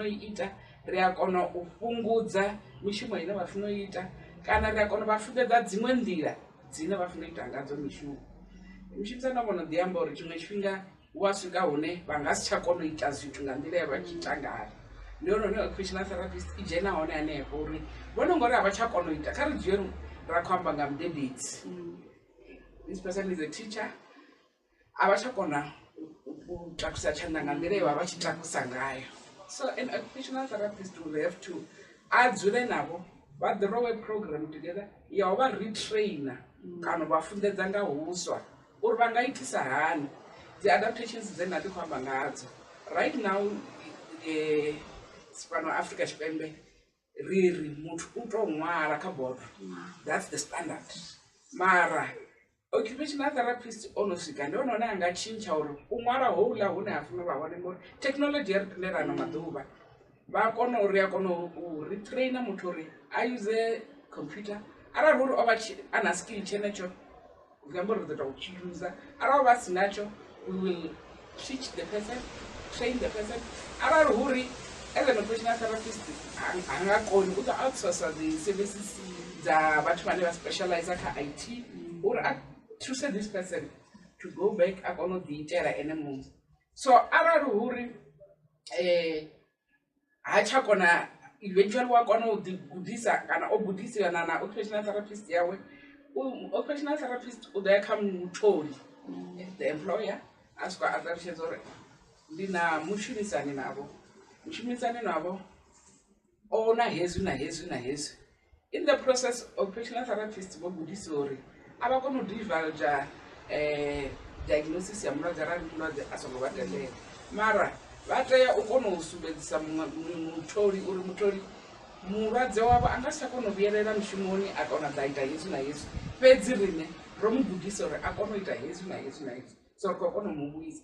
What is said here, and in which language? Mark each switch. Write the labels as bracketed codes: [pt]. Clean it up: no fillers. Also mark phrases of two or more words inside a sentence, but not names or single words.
[ve] u i ita ri a kona u fhungudza mishumo ine vha funa u i ita kana ri a kona u vha funḓedza dziṅwe nḓila dzine vha funa u ita ngadzo mishumo mushumisani a vhono ḓi amba uri tshiṅwe tshifhinga wa swika hune vha nga si tsha kona u ita zwithu nga nḓila ya vha tshi ita ngayo ndi hone hune occupational therapist i dzhena hone hanefho uri vhone ngori a vha tsha kona u ita kha ri dzhie ra khou amba nga mudededzi [en] this person is a teacher [ve] a vha tsha kona u takusa tshanḓa nga nḓila ye vha vha tshi takusa ngayo [en] so an occupational therapist will have to [ve] a dzule navho vha ḓirowe [en] program together [ve] ya u vha retrainer kana u vha funḓedza nga huswa uri vha nga itisa hani dzi adaptations dze nda ndi khou amba ngadzo [en] right now [ve] fhano Afrika Tshipembe ri muthu u tou ṅwala kha bodo [en] that's the standard [ve] mara [en] occupational therapist [ve] ono swika ndi hone a nga tshintsha uri u ṅwala houḽa hune ha funa vha hone ngori technology ya ri tendelana maḓuvha vha kona uri a kona u retraina muthu uri a [en] use computer [ve] arali uri o vha a na skill tshenetsho zwi amba uri ri ḓo tou tshi user arali o vha si natsho [en] we will teach the person, train the person [ve] arali uri [en] as an occupational therapist [ve] a nga koni u ḓo [en] outsource the services [ve] dza vhathu vhane vha specialize kha IT uri a thuse [en] this person to go back [ve] a kona u ḓiitela ene muṋe. So arali hu ri ha tsha kona eventually wa kona u ḓigudisa kana o gudisiwa na [en] occupational therapist [ve] yawe, [en] occupational therapist [ve] u ḓo ya kha mutholi, [en] the employer, [ve] a swika a ṱalutshedza uri ndi na mushumisani navho, mushumisani navho o na hezwi na hezwi na hezwi. [en] In the process, occupational therapist [ve] vho gudisiwa uri a vha kona u [en] divulge diagnosis [ve] ya mulwadze arali mulwadze a songo vha tendela, mara vha tea u kona u sumbedzisa mutholi uri mutholi mulwadze wavho a nga si tsha kona u vhuyelela mushumoni a kona ḓa ita hezwi na hezwi, fhedzi riṋe ro mu gudisa uri a kona u ita hezwi na hezwi na hezwi, so ri khou kona u mu vhuisa.